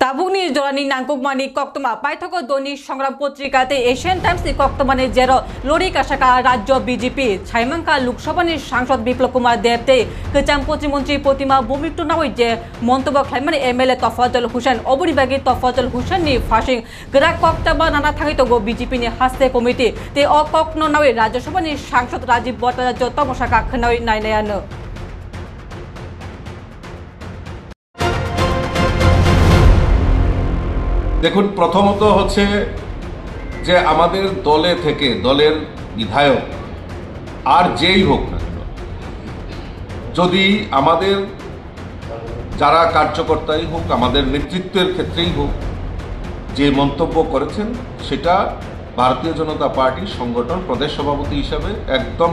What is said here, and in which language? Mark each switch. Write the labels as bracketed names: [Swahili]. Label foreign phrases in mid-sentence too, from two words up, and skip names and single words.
[Kok Borok] Labuni Jorani Nankukmani Koktoma Paithoko Doni Sangram Potrikate Asian Times Koktomani Jero Lori Kashaka Rajyo BJP Chaimanka Lukshabani Sangsad Biplop Kumar Debte Kecham Protimontrী Protima Bumiptu Nawi je Montobo Khlaimani MLA Tafadul Hussain Oburibagi Tafadul Hussain ni Fashing Gerak Koktaba Nana Thagitogo BJP ni Haste Committee Te O Kokno Nawi Rajyo Sabha ni Sangsad Rajiv Bhattacharya Tomosaka Khnawi Nainayano [Bangla] দেখুন প্রথমত হচ্ছে যে আমাদের দলে থেকে দলের বিধায়ক আর যেই হোক না যদি আমাদের যারা কার্যকর্তাই হোক আমাদের নেতৃত্বের ক্ষেত্রেই হোক যে মন্তব্য করেছেন সেটা ভারতীয় জনতা পার্টির সংগঠন প্রদেশ সভাপতি হিসাবে একদম